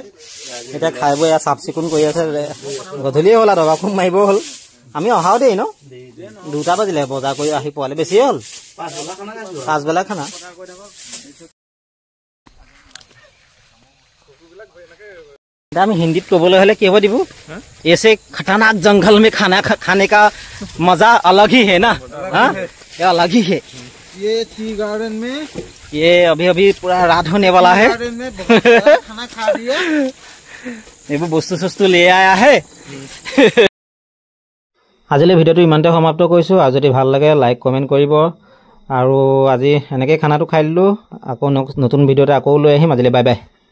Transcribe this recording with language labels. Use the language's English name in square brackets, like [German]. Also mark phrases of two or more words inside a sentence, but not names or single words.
[Assamese] এতিয়া খাই বৈ চাফ চিকুণ কৰি আছে। গধূলিয়ে হ'ল আৰু দবা খুব মাৰিব হ'ল। আমি অহাও দেই ন, 2টা বাজিলে বজাৰ কৰি আহি পোৱালে, বেছিয়ে হ'ল। 5 বেলা খানা। এতিয়া আমি হিন্দীত ক'বলৈ হ'লে কি হ'ব দিব, [Hindi] ऐसे खतरनाक जंगल में खाने का मजा अलग ही है ना। हाँ, ये अलग ही है। ये [English] tea garden [Hindi] में ये अभी पूरा रात होने वाला है। खाना खा दिया, [Assamese] ये বস্তু চস্তু [Hindi] ले आया है। [Assamese] আজিলৈ ভিডিঅ'টো ইমানতে সমাপ্ত কৰিছোঁ। আৰু যদি ভাল লাগে [English] like comment [Assamese] কৰিব। আৰু আজি এনেকৈ খানাটো খাই দিলোঁ। আকৌ নতুন ভিডিঅ'তে আকৌ লৈ আহিম। আজিলৈ [English] bye bye.